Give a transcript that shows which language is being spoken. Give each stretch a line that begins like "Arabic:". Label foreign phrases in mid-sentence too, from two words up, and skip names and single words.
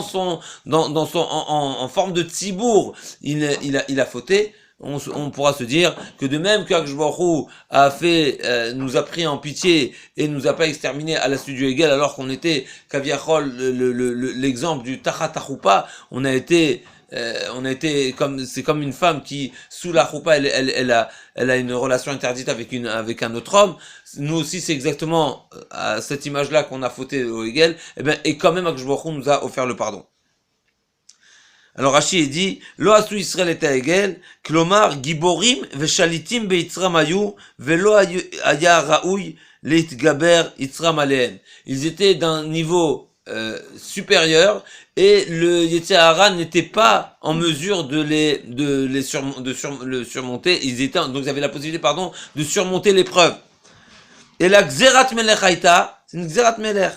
French: en forme de tzibour, il a fauté, on pourra se dire que de même que
Hebrew: הקדוש ברוך הוא
French: nous a pris en pitié et nous a pas exterminé à la suite du Hegel, alors qu'on était Kaviachol, l'exemple du
Hebrew: תחת החופה,
French: on a été c'est comme une femme qui sous la choupa elle a une relation interdite avec un autre homme. Nous aussi c'est exactement à cette image là qu'on a fauté au Hegel, et quand même
Hebrew: הקדוש ברוך הוא
French: nous a offert le pardon. Alors Rashi dit
Hebrew: לא עשו ישראל את העגל, כלומר גיבורים ושליטים ביצרם היו ולא היה ראוי להתגבר יצרם עליהם.
French: Ils étaient d'un niveau supérieur, et le
Hebrew: יצר הרע
French: n'était pas en mesure de le surmonter. Donc ils avaient la possibilité, de surmonter l'épreuve. Et la
Hebrew: גזירת מלך הייתה,
French: c'est une
Hebrew: גזירת מלך.